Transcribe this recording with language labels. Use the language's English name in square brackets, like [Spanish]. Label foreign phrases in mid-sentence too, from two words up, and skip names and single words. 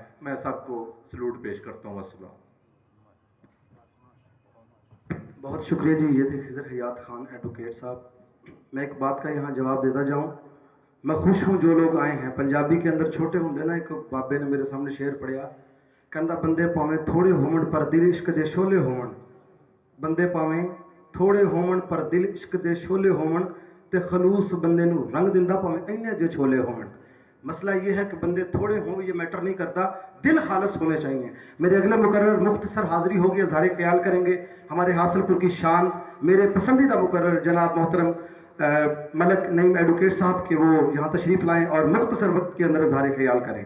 [Urdu] میں سب کو سلوٹ پیش کرتا ہوں. السلام. بہت شکریہ جی. یہ تھے خضر حیات خان ایڈوکیٹ صاحب. میں ایک بات کا یہاں جواب دیتا جاؤں. میں خوش ہوں جو لوگ آئے ہیں. پنجابی کے اندر چھوٹے ہوں نا ایک بابے نے میرے سامنے شعر پڑھیا، [Punjabi] کہندا بندے پاویں تھوڑے ہومن پر دل عشق دے شولے ہومن. بندے پاویں تھوڑے ہومن پر دل عشق دے شولے ہومن تے خلوص بندے نو رنگ دیندا پاویں اینے جو چھولے ہومن. [Urdu] مسئلہ یہ ہے کہ بندے تھوڑے ہوں یہ میٹر نہیں کرتا، دل خالص ہونے چاہیے. میرے اگلے مقرر مختصر حاضری ہوگی، اظہار خیال کریں گے ہمارے حاصل پور کی شان میرے پسندیدہ مقرر جناب محترم ملک نعیم ایڈوکیٹ صاحب کہ وہ یہاں تشریف لائیں اور مختصر وقت کے اندر اظہار خیال کریں.